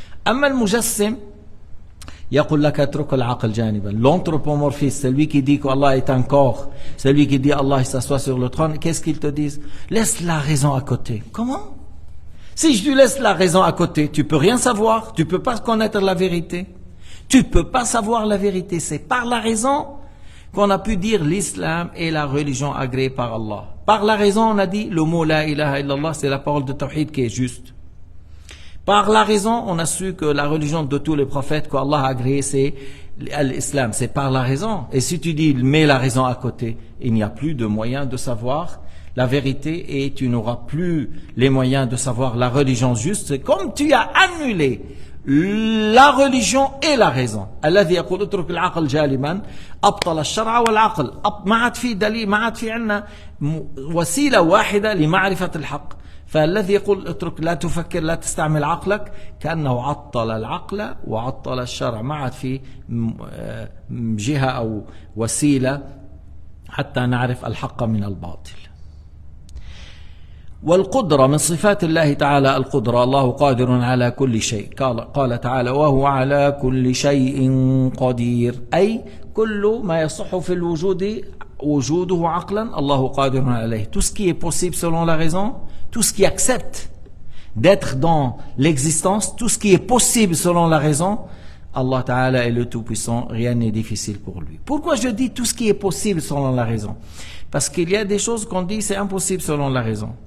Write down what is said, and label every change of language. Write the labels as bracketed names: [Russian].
[Arabic] أما المجسم يقول لك اترك العقل جانبا. [French] L'anthropomorphiste, celui qui dit qu'Allah est un corps, celui qui dit Allah s'assoit sur le trône, qu'est-ce qu'ils te disent? Laisse la raison à côté. Comment? Si je te laisse la raison à côté, tu peux rien savoir, tu peux pas connaître la vérité. Tu peux pas savoir la vérité. C'est par la raison qu'on a pu dire l'islam est la religion agréée par Allah. Par la raison, on a dit le mot [Arabic] la ilaha illallah, [French] c'est la parole de tawhid qui est juste. Par la raison, on a su que la religion de tous les prophètes qu'Allah a agréé, c'est l'islam. C'est par la raison. Et si tu dis mets la raison à côté, il n'y a plus de moyen de savoir la vérité et tu n'auras plus les moyens de savoir la religion juste. C'est comme tu as annulé la religion et la raison. [Arabic] الذي يقول اترك العقل جالبا أبطل الشرع والعقل. ما عاد في دليل، ما عاد في عندنا وسيلة واحدة لمعرفة الحق. فالذي يقول اترك لا تفكر لا تستعمل عقلك كأنه عطل العقل وعطل الشرع. ما عاد في جهة أو وسيلة حتى نعرف الحق من الباطل. والقدرة من صفات الله تعالى القدرة. الله قادر على كل شيء. قال تعالى وهو على كل شيء قدير. أي كل ما يصح في الوجود وجوده عقلا الله قادر عليه. [French] Tout ce qui est possible selon la raison, tout ce qui accepte d'être dans l'existence, tout ce qui est possible selon la raison, Allah Ta'ala est le Tout-Puissant, rien n'est difficile pour lui. Pourquoi je dis tout ce qui est possible selon la raison? Parce qu'il y a des choses qu'on dit c'est impossible selon la raison.